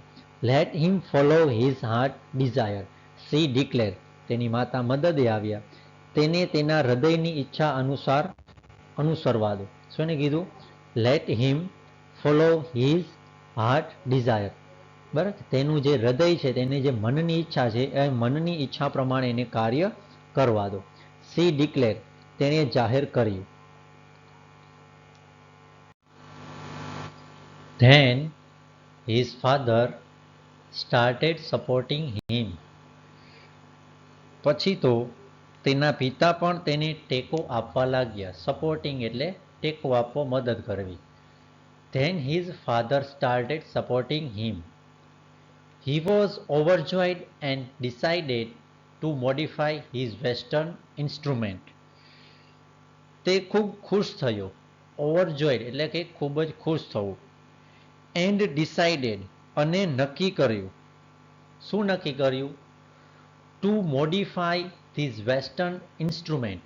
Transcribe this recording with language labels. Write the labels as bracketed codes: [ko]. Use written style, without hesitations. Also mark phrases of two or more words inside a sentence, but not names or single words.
[en] Let him follow his heart desire, she declare, [gu] તેની માતા મદદે આવ્યા, તેને તેના હૃદયની ઈચ્છા અનુસરવા દો. શું કીધું? [en] Let him follow his heart desire. [gu] બરાબર, તેનું જે હૃદય છે, તેની જે મનની ઈચ્છા છે એ મનની ઈચ્છા પ્રમાણે એને કાર્ય કરવા દો. [en] She declare, [gu] તેણે જાહેર કર્યું. [en] Then his father started supporting him. [gu] પછી તો તેના પિતા પણ તેને ટેકો આપવા લાગ્યા. સપોર્ટિંગ એટલે ટેકો આપવો, મદદ કરવી. [en] Then his father started supporting him. He was overjoyed and decided to modify his western instrument. [gu] તે ખૂબ ખુશ થયો. ઓવરજોયડ એટલે કે ખૂબ જ ખુશ થવું. [en] And decided [gu] અને નક્કી કર્યું. શું નક્કી કર્યું? [en] To modify his western instrument.